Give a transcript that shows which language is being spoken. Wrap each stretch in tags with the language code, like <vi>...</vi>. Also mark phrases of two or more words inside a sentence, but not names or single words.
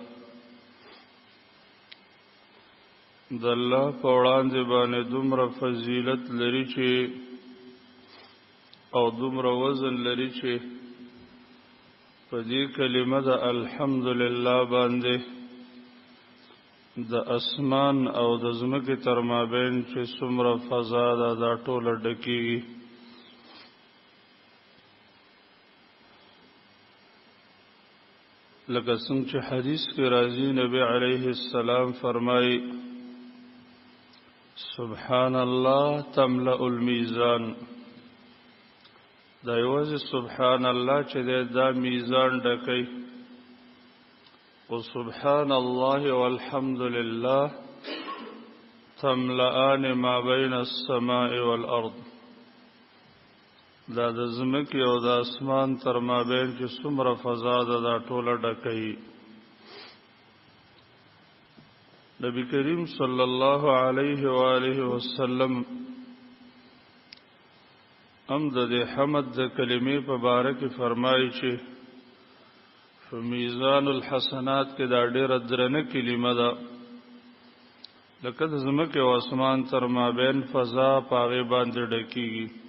<ps>د الله په وړاندې باندې دومره فضیلت لري چې او دومره وزن لري چې په دې کلمه د الحمدلله باندې د اسمان او د ځمکې تر مابین چې څومره فضا ده دا ټوله ډکېږي. لکه څنګه چې حدیث کې راځي نبی علیه السلام فرمایي</ps> <ar>سبحان الله تملأ الميزان.</ar> <ps>دا یوازې</ps> <ar>سبحان الله</ar> <ps>چې دا میزان ډکوي او</ps> <ar>سبحان الله والحمد لله تملأان ما بين السماء والارض.</ar> <ps>دا د ځمکې او د اسمان تر مابین چې څومره فضا ده دا ټوله ډکوي. نبی کریم</ps> <ar>صلی الله علیه و آله وسلم</ar> <ps>هم د حمد د کلمې په باره کې فرمایي چې په</ps> <ar>میزان الحسنات</ar> <ps>کې دا ډېره درنه کلمه ده لکه د ځمکې او اسمان تر مابین فضا په هغې باندې ډکېږي.</ps>